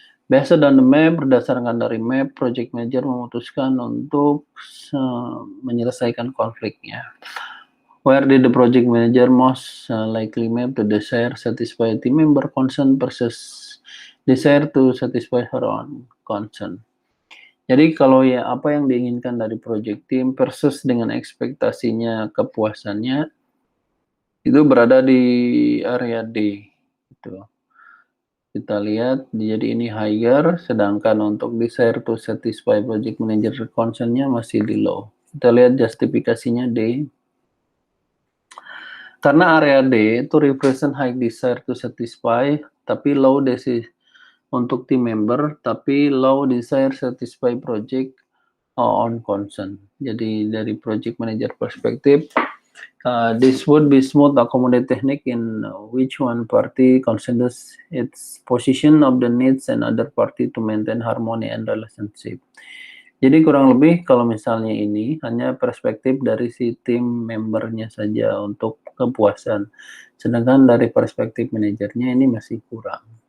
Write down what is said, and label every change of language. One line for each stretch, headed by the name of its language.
English: Based on the map,
Indonesian: berdasarkan dari map, project manager memutuskan untuk menyelesaikan konfliknya.
English: Where did the project manager most likely map to desire satisfy team member concern versus desire to satisfy her own concern?
Indonesian: Jadi kalau ya apa yang diinginkan dari project team versus dengan ekspektasinya kepuasannya itu berada di area D. Gitu. Kita lihat, jadi ini higher, sedangkan untuk
English: desire to satisfy project manager concern-
Indonesian: nya masih di low. Kita lihat justifikasinya D. Karena area D itu
English: represent high desire to satisfy,
Indonesian: tapi low untuk team member, tapi
English: low desire satisfy project on concern.
Indonesian: Jadi dari project manager perspektif,
English: this would be smooth accommodate technique in which one party considers its position of the needs and other party to maintain harmony and relationship.
Indonesian: Jadi kurang lebih kalau misalnya ini hanya perspektif dari si tim membernya saja untuk kepuasan. Sedangkan dari perspektif manajernya ini masih kurang.